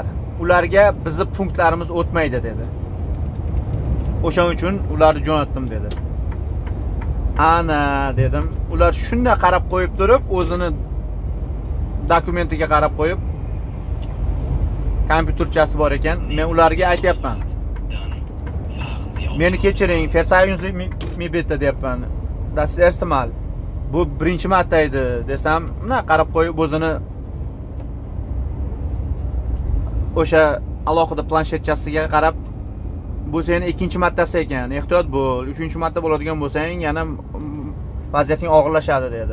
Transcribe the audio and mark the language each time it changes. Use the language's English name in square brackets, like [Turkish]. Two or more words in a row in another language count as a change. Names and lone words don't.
[Uzbek] Ularga bizni punktlarimiz o'tmaydi dedi. O'shaning uchun ularni jo'natdim dedi. Ana dedim. Ular shunday qarab qo'yib turib, o'zini dokumentiga qarab qo'yib, kompyuterchasi bor ekan. Men ularga aytayapman. Meni kechiring, [German] verzeihen Sie mir bitte deyapman. Das erste Mal. [Uzbek] Bu birinchi marta edi desam, mana qarab qo'yib o'zini o'sha alohida planshetchasiga qarab, bu seni ikkinchi martasi ekan, ehtiyot bo'l, uchinchi marta bo'ladigan bo'lsang yana vaziyating og'irlashadi dedi.